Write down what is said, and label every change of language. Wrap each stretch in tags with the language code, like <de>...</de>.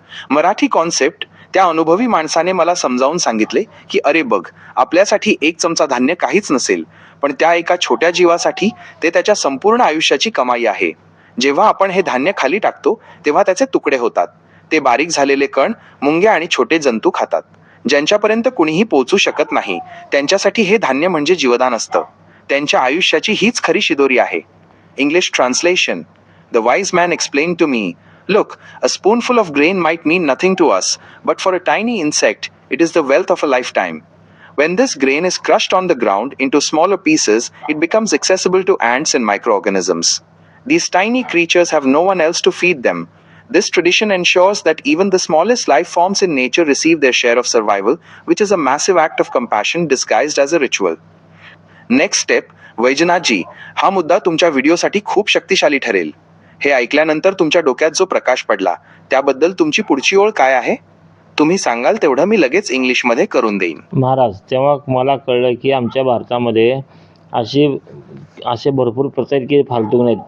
<mr>Marathi concept, त्या अनुभवी माणसाने मला समजावून सांगितले की अरे बघ, आपल्यासाठी 1 चमचा धान्य काहीच नसेल, पण त्या एका छोट्या जीवासाठी ते त्याच्या संपूर्ण आयुष्याची कमाई आहे. जेव्हा आपण हे धान्य खाली टाकतो तेव्हा त्याचे तुकडे होतात. ते बारीक झालेले कण मुंग्या आणि छोटे जंतू खातात. ज्यांच्यापर्यंत कुणीही पोहोचू शकत नाही, त्यांच्यासाठी हे धान्य म्हणजे जीवदान असतं. त्यांच्या आयुष्याची हीच खरी शिदोरी आहे.</mr> <en>English translation. The wise man explained to me, look, a spoonful of grain might mean nothing to us, but for a tiny insect, it is the wealth of a lifetime. When this grain is crushed on the ground into smaller pieces, it becomes accessible to ants and microorganisms. These tiny creatures have no one else to feed them. This tradition ensures that even the smallest life forms in nature receive their share of survival, which is a massive act of compassion disguised as a ritual. Next step.</en> <mr>वैजनाथजी, हा मुद्दा तुमच्या व्हिडिओसाठी खूप शक्तिशाली ठरेल. हे ऐकल्यानंतर तुमच्या डोक्यात जो प्रकाश पडला त्याबद्दल तुमची पुढची ओळ काय आहे? तुम्ही सांगाल तेवढं मी लगेच इंग्लिशमध्ये करून देईन. महाराज, तेव्हा मला कळलं की आमच्या भारतामध्ये असे भरपूर प्रथा आहेत की फालतू नाहीत.</mr>